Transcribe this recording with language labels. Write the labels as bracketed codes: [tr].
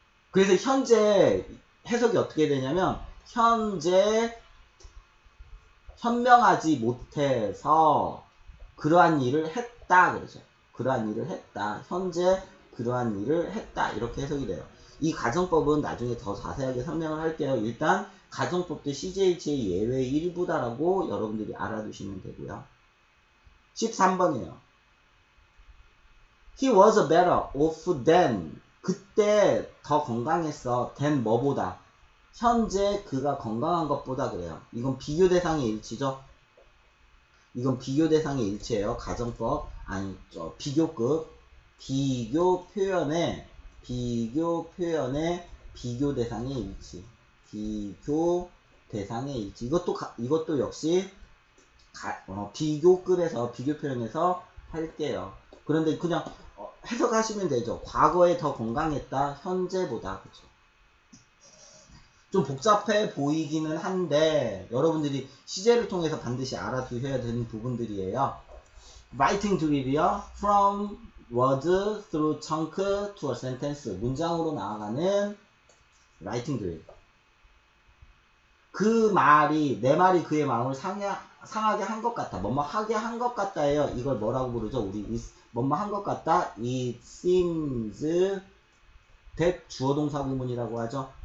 [ko] 그래서 현재 해석이 어떻게 되냐면 현재 현명하지 못해서 그러한 일을 했다 그러죠. 그러한 일을 했다. 현재 그러한 일을 했다. 이렇게 해석이 돼요. 이 가정법은 나중에 더 자세하게 설명을 할게요. 일단 가정법도 CJH의 예외의 일부다라고 여러분들이 알아두시면 되고요. 13번이에요. [en] He was better off than [ko] 그때 더 건강했어. than 뭐보다 현재 그가 건강한 것보다 그래요. 이건 비교 대상의 일치죠. 이건 비교 대상의 일치예요. 가정법 아니죠. 비교급 비교 표현의 비교 대상의 일치. 비교 대상의 일치. 이것도 역시 비교급에서 비교 표현에서 할게요. 그런데 그냥 해석하시면 되죠. 과거에 더 건강했다. 현재보다. 그렇죠. 좀 복잡해 보이기는 한데 여러분들이 시제를 통해서 반드시 알아두셔야 되는 부분들이에요. [en] Writing drill이요. From word through chunk to a sentence. [ko] 문장으로 나아가는 writing drill. 그 말이 내 말이 그의 마음을 상하게 한 것 같다. 뭐뭐 하게 한 것 같다예요. 이걸 뭐라고 부르죠? 우리 뭐뭐 한 것 같다. [en] It seems that [ko] 주어 동사 구문이라고 하죠.